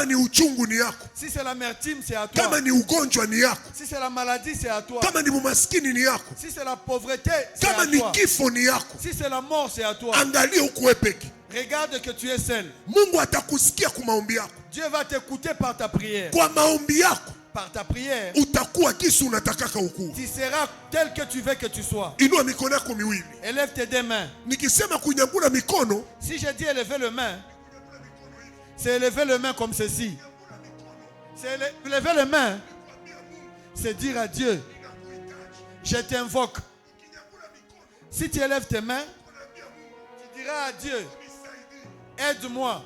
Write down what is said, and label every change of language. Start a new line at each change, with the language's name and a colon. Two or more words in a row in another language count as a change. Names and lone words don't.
French: Si c'est l'amertume, c'est à toi. Si c'est la maladie, c'est à toi. Si c'est la pauvreté, c'est à toi. Si c'est la mort, c'est à toi. Regarde que tu es seul. Dieu va t'écouter par ta prière. par ta prière,
Swahili: utakuwa kisu unatakaka ukuu.
French: Tu seras tel que tu veux que tu sois.
Swahili: Inua mikono yako miwili.
French: Élève tes deux mains.
Swahili: Nikisema kunyangula mikono,
French: si je dis élever le main, c'est élever le main comme ceci. C'est élever le main, c'est dire à Dieu, je t'invoque. Si tu élèves tes mains, tu diras à Dieu, aide-moi.